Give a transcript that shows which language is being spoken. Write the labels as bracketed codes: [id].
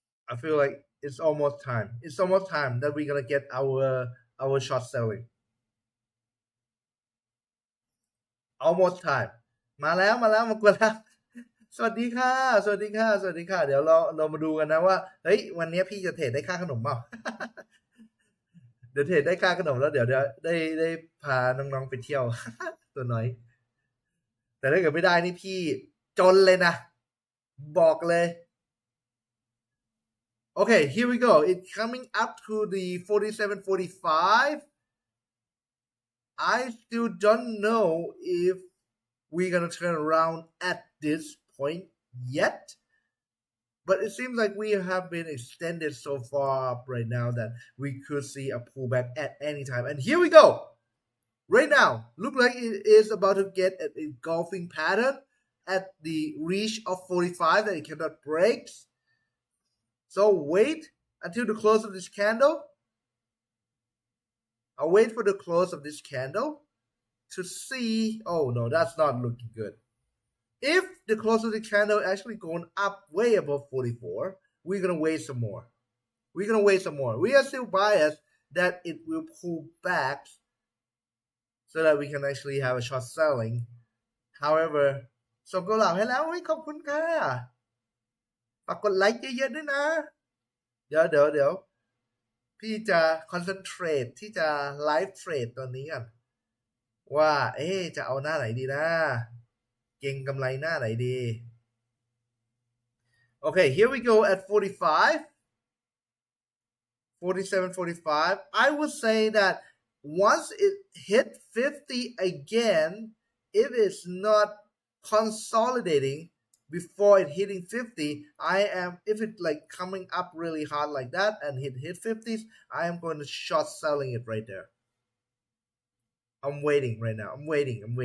[en] I feel like it's almost time. It's almost time that we're gonna get our short selling. Almost time. [th] มากวนแล้วสวัสดีค่ะสวัสดีค่ะเดี๋ยวเรามาดูกันนะว่าเฮ้ยวันนี้พี่จะเทรดได้ค่าขนมเปล่า เดี๋ยวเทรดได้ค่าขนมแล้วเดี๋ยวได้พาน้องๆไปเที่ยว ตัวน้อยแต่ถ้าเกิดไม่ได้นี่พี่ จนเลยนะบอกเลย [en] okay, here we go. It's coming up to the 47.45. I still don't know if we're gonna turn around at this point yet, but it seems like we have been extended so far up right now that we could see a pullback at any time. And here we go. Right now, look like it is about to get an engulfing pattern at the reach of 45 that it cannot break. So wait until the close of this candle. I'll wait for the close of this candle to see. Oh no, that's not looking good. If the close of the candle actually going up way above 44, we're gonna wait some more. We're gonna wait some more. We are still biased that it will pull back so that we can actually have a short selling. [th] However, ส่งกุหลาบให้แล้วขอบคุณค่ะฝากกดไลค์เยอะๆด้วยนะเดี๋ยวพี่จะ concentrate ที่จะ live trade ตอนนี้กันว่าจะเอาหน้าไหนดีนะเก็งกำไรหน้าไหนดี [en] Okay, here we go at 45 47.45. I would say that once it hit 50 again, if it's not consolidating before it hitting 50, if it's like coming up really hard like that and hit 50s, I am going to short selling it right there. I'm waiting right now. I'm waiting.